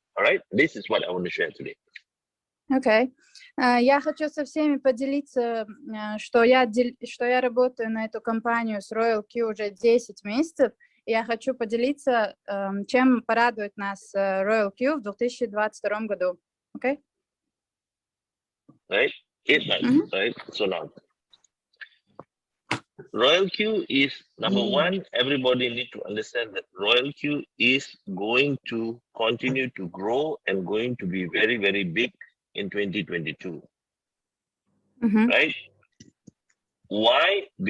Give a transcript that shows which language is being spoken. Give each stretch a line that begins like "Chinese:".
English: All right, this is what I want to share today. Okay.
Russian: Я хочу со всеми поделиться, что я работаю на эту компанию с RoyalQ уже 10 месяцев. И я хочу поделиться, чем порадует нас RoyalQ в 2022 году.
English: Okay? Right? 8 months, right? So now, RoyalQ is number one. Everybody need to understand that RoyalQ is going to continue to grow and going to be very, very big in 2022. Right? Why?